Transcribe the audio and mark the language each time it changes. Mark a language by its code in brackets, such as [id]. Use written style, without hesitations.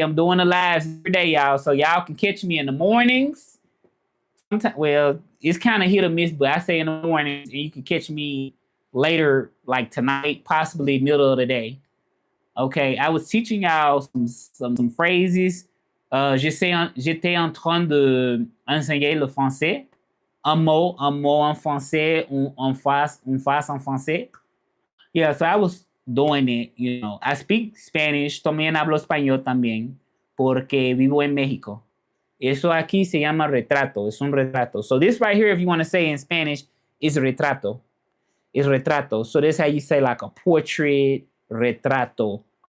[en] I'm doing the lives every day, y'all. So y'all can catch me in the mornings. Well, it's kind of hit or miss, but I say in the mornings, and you can catch me later, like tonight, possibly middle of the day. Okay, I was teaching y'all some phrases. [fr] J'étais en train de enseigner le français. Un mot en français, une phrase en français. [en] Yeah, so I was doing it, you know. I speak Spanish, [es] también hablo español también, porque vivo en México. Eso aquí se llama retrato, es un retrato. [en] So this right here, if you want to say in Spanish, is retrato. Is retrato. So this is how you say like a portrait, retrato.